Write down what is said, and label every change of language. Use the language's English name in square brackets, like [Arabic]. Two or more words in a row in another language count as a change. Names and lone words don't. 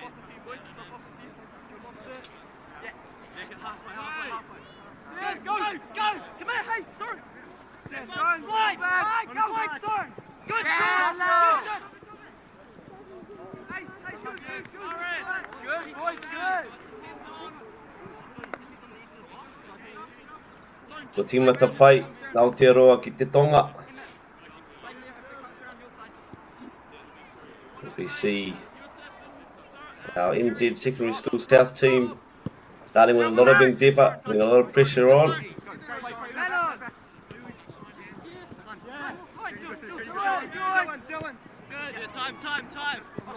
[English] Go! Come here, hey, sorry. Slide! Go, sorry. Good! Good, boys, good. [Māori] Ko tīmata pai, Aotearoa ki te Tonga. [English] As we see our NZ Secondary School South team starting with a lot of endeavour, putting a lot of pressure on. Time.